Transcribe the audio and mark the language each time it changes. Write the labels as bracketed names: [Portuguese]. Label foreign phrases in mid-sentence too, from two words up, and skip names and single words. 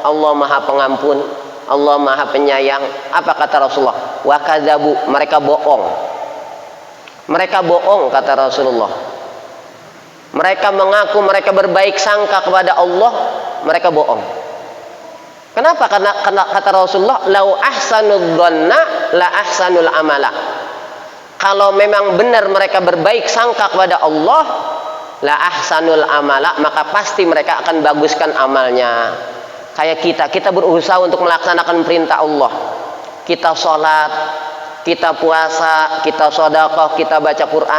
[Indonesian] Allah Maha Pengampun, Allah Maha Penyayang. Apa kata Rasulullah? [Arabic] وكذبوا, [Indonesian] mereka bohong. Mereka bohong, kata Rasulullah. Mereka mengaku mereka berbaik sangka kepada Allah, mereka bohong. Kenapa? Karena kata Rasulullah, [Arabic] لو أحسنوا الظن لأحسنوا العمل. [Indonesian] Kalau memang benar mereka berbaik sangka kepada Allah, [Arabic] لأحسنوا العمل, [Indonesian] maka pasti mereka akan baguskan amalnya. Kayak kita berusaha untuk melaksanakan perintah Allah. Kita sholat, kita puasa, kita sedekah, kita baca Quran.